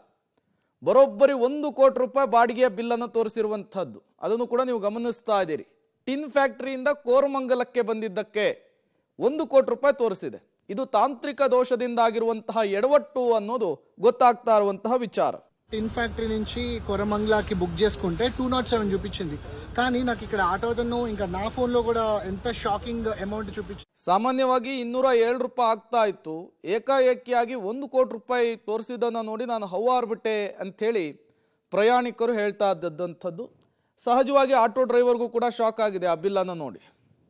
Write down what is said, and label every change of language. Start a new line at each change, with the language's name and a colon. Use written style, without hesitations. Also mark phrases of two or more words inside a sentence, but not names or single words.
Kannada: ಬರೋಬ್ಬರಿ 1 ಕೋಟಿ ರೂಪಾಯಿ ಬಾಡಿಗೆಯ ಬಿಲ್ಲನ್ನು ತೋರಿಸಿರುವಂಥದ್ದು. ಅದನ್ನು ಕೂಡ ನೀವು ಗಮನಿಸ್ತಾ ಇದ್ದೀರಿ. ಟಿನ್ ಫ್ಯಾಕ್ಟರಿಯಿಂದ ಕೋರಮಂಗಲಕ್ಕೆ ಬಂದಿದ್ದಕ್ಕೆ 1 ಕೋಟಿ ರೂಪಾಯಿ ತೋರಿಸಿದೆ. ಇದು ತಾಂತ್ರಿಕ ದೋಷದಿಂದ ಆಗಿರುವಂತಹ ఎడవట్టు ಅನ್ನೋದು ಗೊತ್ತಾಗ್ತಾ ಇರುವಂತಹ ವಿಚಾರ.
Telugu: టిన్ ఫ్యాక్టరీ నుంచి కోరమంగళకి బుక్ చేసుకుంటే 207 చూపించింది. కానీ నాకు ఇక్కడ ఆటోదను ఇంకా నా ఫోన్ లో కూడా ఎంత
English: shocking amount
Telugu: చూపించింది.
Kannada: ಸಾಮಾನ್ಯವಾಗಿ 207 ರೂಪಾಯಿ ಆಗ್ತಾ ಇತ್ತು. ಏಕಾಏಕಿಯಾಗಿ 1 ಕೋಟಿ ರೂಪಾಯಿ ತೋರಿಸಿದ್ದನ್ನು ನೋಡಿ ನಾನು ಹೌವಾರ್ಬಿಟ್ಟೆ ಅಂಥೇಳಿ ಪ್ರಯಾಣಿಕರು ಹೇಳ್ತಾ ಇದ್ದಂಥದ್ದು. ಸಹಜವಾಗಿ
English: auto driverಗೂ
Kannada: ಕೂಡ ಶಾಕ್ ಆಗಿದೆ ಆ ಬಿಲ್ಲನ್ನು ನೋಡಿ.